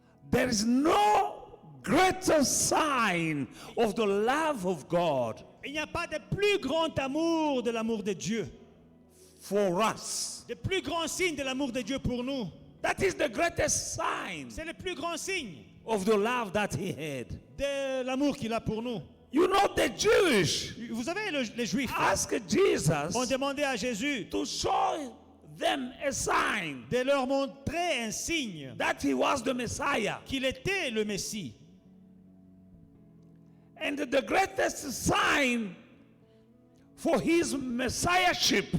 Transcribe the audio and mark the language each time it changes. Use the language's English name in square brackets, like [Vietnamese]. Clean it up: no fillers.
[English] There is no greater sign of the love of God [French] Il n'y a pas de plus grand amour de l'amour de Dieu, [English] for us. [French] de plus grand signe de l'amour de Dieu pour nous. [English] That is the greatest sign [French] C'est le plus grand signe [English] of the love that he had. [French] de l'amour qu'il a pour nous. [English] You know, the Jewish [French] Vous savez, les Juifs [English] asked Jesus [French] ont demandé à Jésus [English] to show them a sign [French] de leur montrer un signe [English] that he was the Messiah. [French] qu'il était le Messie. [English] And the greatest sign for his messiahship